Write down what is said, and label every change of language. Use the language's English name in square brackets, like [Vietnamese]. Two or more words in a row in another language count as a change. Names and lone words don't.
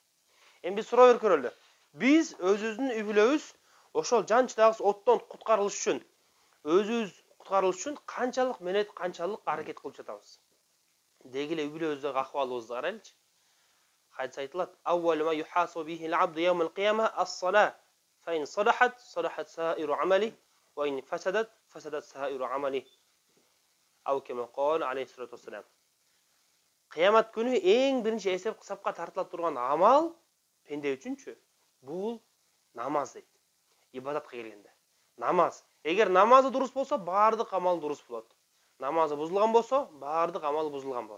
[Kyrgyz] Эми биз суроо көрөлү. Биз өзүбүздүн үй бүлөбүз ошол жанчыдагы оттон куткарылыш үчүн, өзүбүз куткарылыш үчүн канчалык менет, канчалык аракет кылып жатабыз? Деги эле үй бүлөбүздөгү акыбалыбызды карайлычы. Хадис айтылат: [Arabic] "أول ما يحاسب به العبد يوم القيامة الصلاة, فإن صلحت صلحت سائر عمله وإن فسدت فسدت سائر عمله." أو كما قال عليه الصلاة والسلام. [Kyrgyz] Кыямат күнү эң биринчи эсеп кысапка тартыла турган амал пенде үчүнчү бул намаз дейт. Ибадатка келгенде. Намаз. Эгер намазы дурус болсо, баардык амал дурус болот. Намазы бузулган болсо, баардык амал бузулган болот.